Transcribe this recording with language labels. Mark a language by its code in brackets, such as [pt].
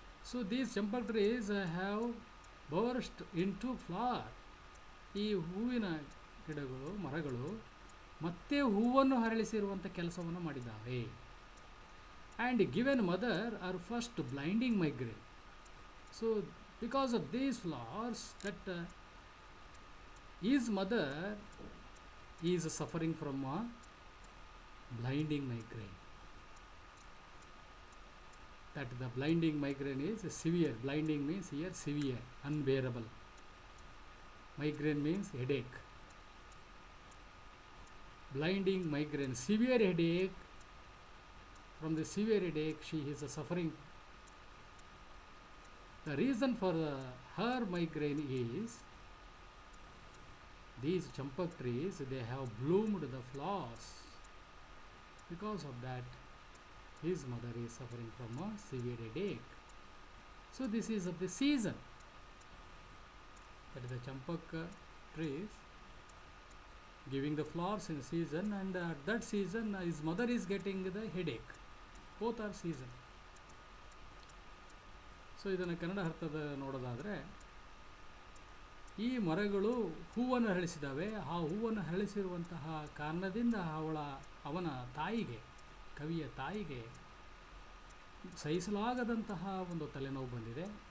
[en] So these champak trees have burst into flower. [kn] ಈ ಹೂವಿನ ಗಿಡಗಳು, ಮರಗಳು ಮತ್ತೆ ಹೂವನ್ನು ಹರಳಿಸಿರುವಂಥ ಕೆಲಸವನ್ನು ಮಾಡಿದ್ದಾವೆ. [en] And given mother her first blinding migraine. So because of these flowers, that his mother is suffering from a blinding migraine. That the blinding migraine is severe. Blinding means here severe, unbearable. Migraine means headache. Blinding migraine, severe headache. From the severe headache she is suffering. The reason for her migraine is these champak trees, they have bloomed the flowers. Because of that, his mother is suffering from a severe headache. So this is of the season. That is the champak trees giving the flowers in season, and at that season his mother is getting the headache. Both are season. [kn] So ಇದನ್ನು ಕನ್ನಡ ಅರ್ಥದ ನೋಡೋದಾದರೆ, ಈ ಮರಗಳು ಹೂವನ್ನು ಹರಳಿಸಿದ್ದಾವೆ. ಆ ಹೂವನ್ನು ಹರಳಿಸಿರುವಂತಹ ಕಾರಣದಿಂದ ಅವನ ತಾಯಿಗೆ, ಕವಿಯ ತಾಯಿಗೆ ಸಹಿಸಲಾಗದಂತಹ ಒಂದು ತಲೆನೋವು ಬಂದಿದೆ.